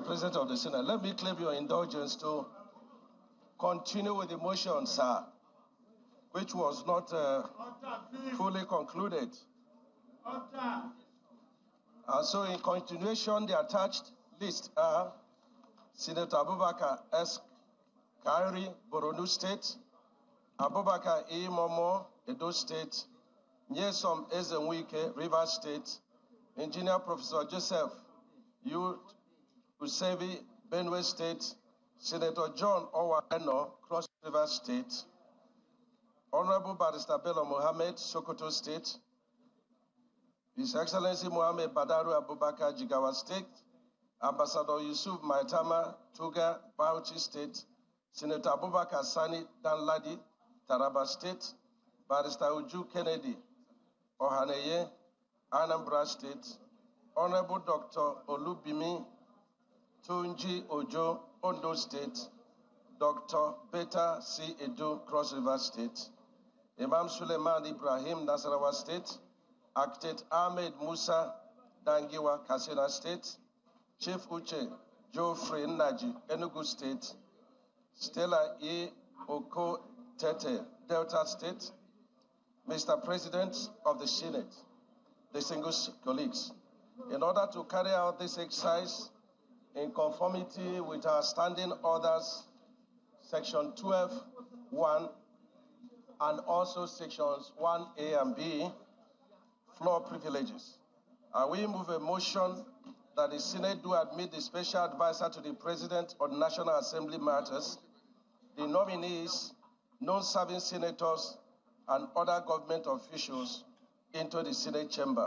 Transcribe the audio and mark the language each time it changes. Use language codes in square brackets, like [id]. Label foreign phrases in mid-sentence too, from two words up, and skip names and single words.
[en] President of the Senate, let me claim your indulgence to continue with the motion, sir, which was not fully concluded. So in continuation, the attached list are Senator Abubakar S. Kyari, Borno State, Abubakar E. Momoh, Edo State, Nyesom Wike, Rivers State, Engineer Professor Joseph Utsev, Benue State, Senator John Ohanenye, Cross River State, Honorable Barrister Bello Mohammed, Sokoto State, His Excellency Mohammed Badaru Abubakar, Jigawa State, Ambassador Yusuf Maitama, Tuggar, Bauchi State, Senator Abubakar Sani, Danladi, Taraba State, Barrister Uju Kennedy, Ohanenye, Anambra State, Honorable Dr. Olubunmi, Tunji-Ojo, Ondo State, Dr. Betta Edu, Cross River State, Imam Sulaiman-Ibrahim, Nasarawa State, Architect Ahmed Musa, Dangiwa, Katsina State, Chief Uche Geoffrey Naji, Enugu State, Stella E. Oko Tete, Delta State. Mr. President of the Senate, distinguished colleagues, in order to carry out this exercise in conformity with our standing orders, Section 12(1), and also Sections 1A and B, floor privileges, we move a motion that the Senate do admit the special advisor to the President on National Assembly matters, the nominees, non-serving senators, and other government officials into the Senate chamber.